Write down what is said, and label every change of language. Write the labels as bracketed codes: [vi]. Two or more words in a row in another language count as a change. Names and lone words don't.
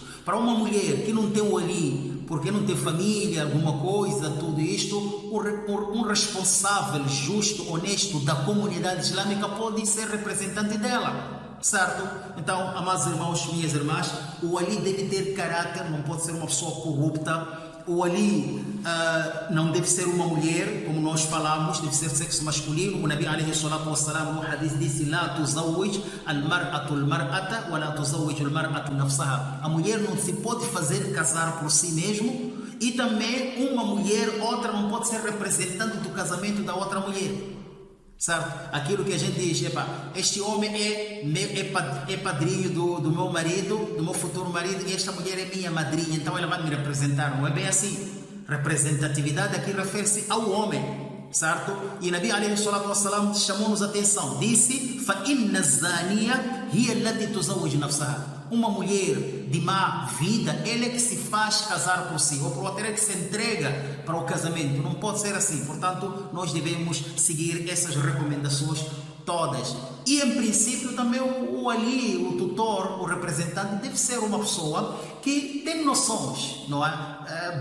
[pt] Para uma mulher que não tem o wali, porque não tem família, alguma coisa, tudo isto, um responsável, justo, honesto da comunidade islâmica pode ser representante dela. Certo? Então, amados irmãos, minhas irmãs, o wali deve ter caráter, não pode ser uma pessoa corrupta. O wali não deve ser uma mulher, como nós falamos, deve ser sexo masculino. [ar] O نبي عليه الصلاة والسلام [pt] no hadith disse: [ar] لا تزوج المرأة المرأة ولا تزوج المرأة نفسها. [pt] A mulher não se pode fazer casar por si mesmo, e também uma mulher, outra, não pode ser representante do casamento da outra mulher. Certo? Aquilo que a gente diz, este homem é padrinho do meu marido, do meu futuro marido, e esta mulher é minha madrinha, então ela vai me representar. Não é bem assim. Representatividade aqui refere-se ao homem, certo? E [ar] نبي عليه الصلاة والسلام [pt] chamou-nos a atenção, disse: [ar] فَإِنَّ الزَّانِيَةَ هِيَ الَّتِي تُزَوِّجُ نَفْسَهَا. [pt] Uma mulher de má vida, ela é que se faz casar por si, ou por outra é que se entrega para o casamento. Não pode ser assim. Portanto, nós devemos seguir essas recomendações todas. E em princípio também o wali, o tutor, o representante deve ser uma pessoa que tem noções, não é?